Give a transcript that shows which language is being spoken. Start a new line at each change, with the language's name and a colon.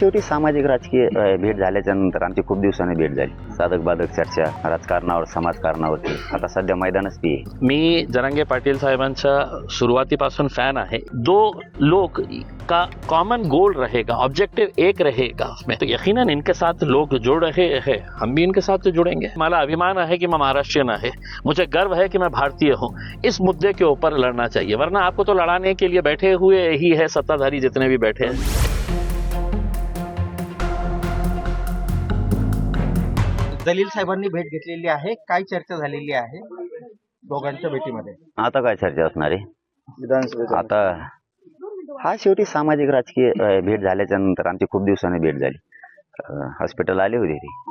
Marathi: शेवटी सामाजिक राजकीय भेट झाल्याच्या नंतर आमची खूप दिवसांनी भेट झाली. साधक बाधक चर्चा राजकारणावर समाजकारणावरती. आता सध्या मैदानच ती आहे. मी जरांगे पाटील साहेबांच्या सुरुवातीपासून फॅन आहे.
Hindi: दो लोग का कॉमन गोल रहेगा, ऑब्जेक्टिव एक रहेगा उसमें, तो यकीनन इनके साथ लोग जुड़ रहे हैं, हम भी इनके साथ जुड़ेंगे.
Marathi: मला अभिमान
Hindi: है कि मैं महाराष्ट्रीयन है, मुझे गर्व है कि मैं भारतीय हूँ. इस मुद्दे के ऊपर लड़ना चाहिए, वरना आपको तो लड़ाने के लिए बैठे हुए ही है सत्ताधारी जितने भी बैठे हैं.
Marathi: दलील साहेबांनी भेट घेतलेली आहे. काय चर्चा झालेली आहे दोघांच्या भेटीमध्ये? आता काय चर्चा असणार आहे? विधानसभेत आता हा शेवटी सामाजिक राजकीय भेट झाल्याच्या नंतर आमची खूप दिवसांनी भेट झाली. हॉस्पिटल आली होती ती.